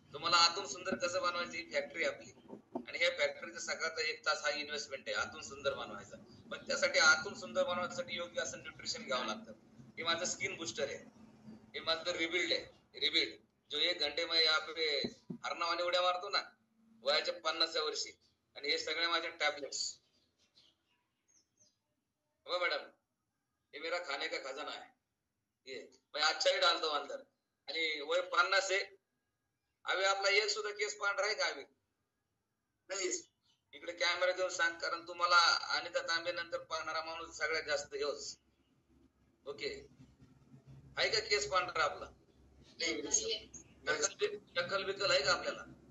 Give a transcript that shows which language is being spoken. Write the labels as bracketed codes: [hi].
[mr] तुम्हाला आतून सुंदर कसं बनवायची फॅक्टरी आपली, आणि ह्या फॅक्टरीचा सकाळचा 1 तास हा इन्व्हेस्टमेंट आहे आतून सुंदर बनवायचा. पण त्यासाठी आतून सुंदर बनवण्यासाठी योग्य असं न्यूट्रिशन घ्यावं लागतं. हे माझं स्किन बुस्टर आहे, हे माझं रिबिल्ड आहे. रिबिल्ड [hi] जो 1 घंटे में यहाँ पे [mr] हरणावाने उड्या मारतो ना वयाच्या 50व्या वर्षी, आणि हे सगळे माझे टॅबलेट्स. [hi] हो मैडम, ये मेरा खाने का खजाना है, ये मैं अच्छा ही डालता हूँ अंदर. [mr] आणि वय 50 आहे, [hi] अभी [mr] आपला एक सुद्धा केस पांढरा आहे का? [hi] अभी [mr] नाही. इकडे कॅमेरा देऊन सांग, कारण तुम्हाला अनिता तांबे नंतर पाहणारा माणूस सगळ्यात जास्त हेच. ओके, आहे का केस पांढरा आपला? टक्कल बिक्कल आहे का आपल्याला?